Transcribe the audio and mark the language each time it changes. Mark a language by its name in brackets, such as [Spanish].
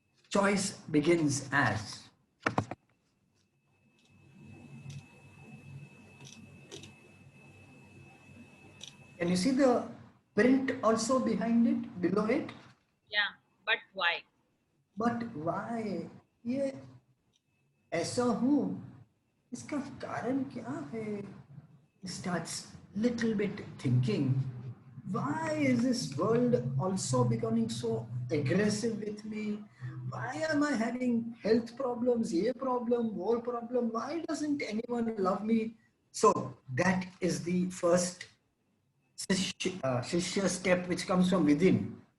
[English] Choice begins as can you see the print also behind it, below it? Yeah, but why? But why? [Hindi] ये ऐसा हूँ, इसका कारण क्या है? [English] He starts little bit thinking, why is this world also becoming so aggressive with me? Why am I having health problems, [Hindi] ye problem, wo problem? [English] Why doesn't anyone love me? So that is the first Shishya step which comes from within.